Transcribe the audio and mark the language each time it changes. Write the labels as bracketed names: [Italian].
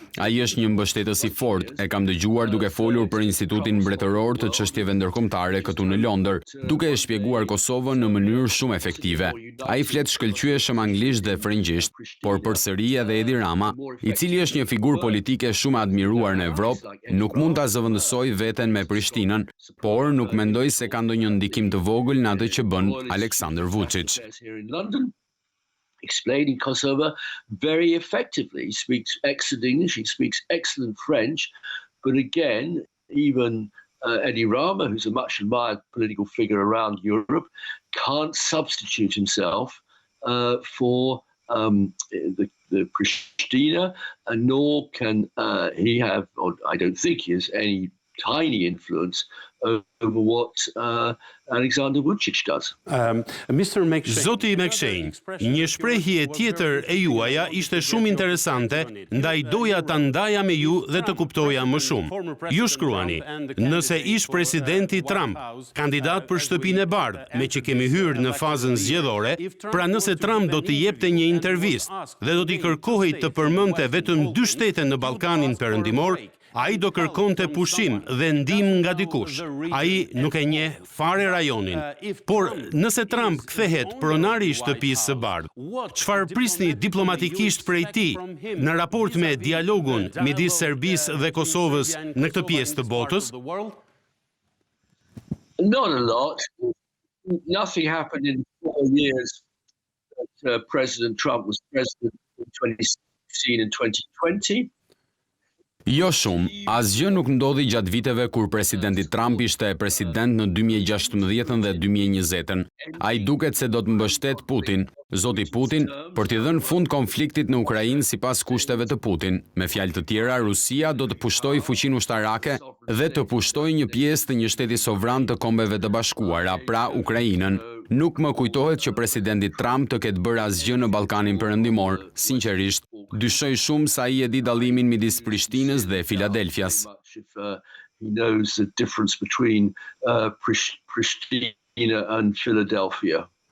[Albanian] Ai është një mbështetës I fortë, e kam dëgjuar duke folur për Institutin Mbretëror të Çështjeve Ndërkombëtare këtu në Londër, duke e shpjeguar Kosovën në mënyrë shumë efektive. Ai flet shkëlqyeshëm anglisht dhe frëngjisht, por përsëri edhe Edi Rama i cili është një figurë politike shumë admiruar në Evropë, nuk mund ta zëvendësojë veten me Prishtinën, por nuk mendoj se ka ndonjë ndikim të vogël në atë që bën Aleksandar Vuçić. [English] Explaining Kosovo very effectively. He speaks excellent English, he speaks excellent French, but again, even Edi Rama, who's a much admired political figure around Europe, can't substitute himself for the Pristina, nor can he have, or I don't think he has any tiny influence over what Aleksandar Vuçić does. [Albanian] Zoti McShane, një shprehje tjetër e juaja ishte shumë interesante, ndaj doja ta ndaja me ju dhe të kuptoja më shumë. Ju shkruani, nëse ish presidenti Trump, kandidat për shtëpinë e bardhë, me që kemi hyrë në fazën zgjedhore, pra nëse Trump do të jepte një intervistë dhe do t'i kërkohej të përmendte vetëm 2 shtete në Ballkanin Perëndimor, ai do kërkonte pushim dhe ndihmë nga dikush. Ai nuk e njeh fare rajonin. Por nëse Trump kthehet pronari i shtëpisë së bardhë, çfarë prisni diplomatikisht prej tij në raport me dialogun midis Serbisë dhe Kosovës në këtë pjesë të botës? [English] Not a lot. Nothing happened in 4 years that President Trump was president in 2016 and 2020. [Albanian] Jo shumë, asgjë nuk ndodhi gjatë viteve kur presidenti Trump ishte president në 2016 dhe 2020. Ai duket se do të mbështet Putin, zoti Putin, për t'i dhënë fund konfliktit në Ukrainë sipas kushteve të Putin. Me fjalë të tjera, Rusia do të pushtojë fuqinë ushtarake dhe të pushtojë një pjesë të një shteti sovran të Kombeve të Bashkuara, pra Ukrainën. Nuk më kujtohet që presidenti Trump të ketë bërë asgjë në Ballkanin Perëndimor. Sinqerisht, dyshoj shumë sa ai e di dallimin midis Prishtinës dhe Filadelfias. [English] He knows the difference between Pristina and Philadelphia.